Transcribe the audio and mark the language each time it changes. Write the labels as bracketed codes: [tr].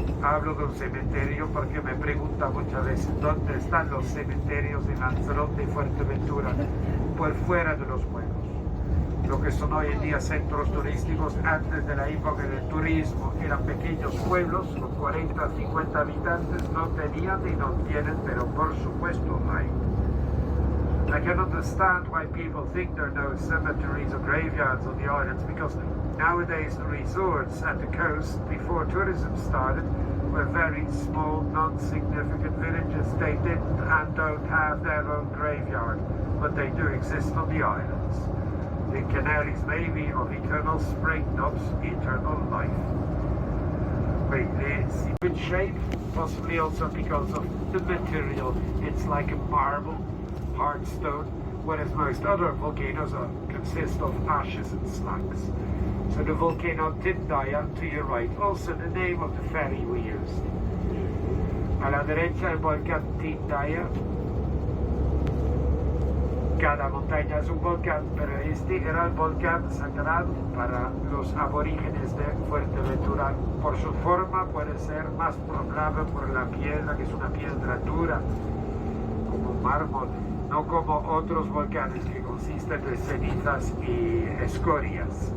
[es] Hablo de un cementerio porque me pregunta muchas veces dónde están los cementerios en Lanzarote y Fuerteventura, por fuera de los pueblos. Lo que son hoy en día centros turísticos, antes de la época del turismo, eran pequeños pueblos con 40 o 50 habitantes, no tenían y no tienen, pero por supuesto hay. [en] I can understand why people think there are no cemeteries or graveyards on the islands, because nowadays the resorts at the coast, before tourism started, were very small, non-significant villages. They didn't and don't have their own graveyard, but they do exist on the islands. The Canaries may be of eternal spring, not eternal life. Wait, it's in good shape, possibly also because of the material. It's like a marble, hard stone, whereas most other volcanoes consist of ashes and slags. So the volcano Tindaya to your right, also the name of the ferry we used. [es] A la derecha el volcán Tindaya. Cada montaña es un volcán, pero este era el volcán sagrado para los aborígenes de Fuerteventura. Por su forma puede ser más probable por la piedra, que es una piedra dura, como mármol, no como otros volcanes que consisten de cenizas y escorias.